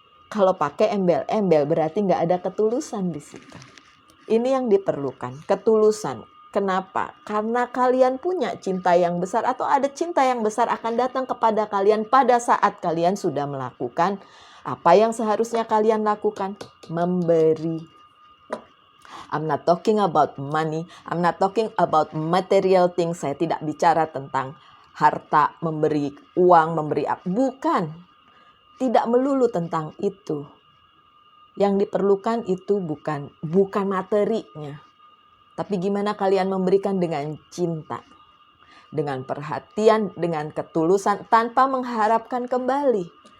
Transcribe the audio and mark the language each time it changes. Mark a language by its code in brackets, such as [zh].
[id] Kalau pakai embel-embel berarti nggak ada ketulusan di situ. Ini yang diperlukan, ketulusan. Kenapa? Karena kalian punya cinta yang besar atau ada cinta yang besar akan datang kepada kalian pada saat kalian sudah melakukan apa yang seharusnya kalian lakukan. Memberi. [en] I'm not talking about money. I'm not talking about material things. [id] Saya tidak bicara tentang harta, memberi uang, memberi apa. Bukan. Tidak melulu tentang itu. Yang diperlukan itu bukan materinya. Tapi gimana kalian memberikan dengan cinta, dengan perhatian, dengan ketulusan, tanpa mengharapkan kembali.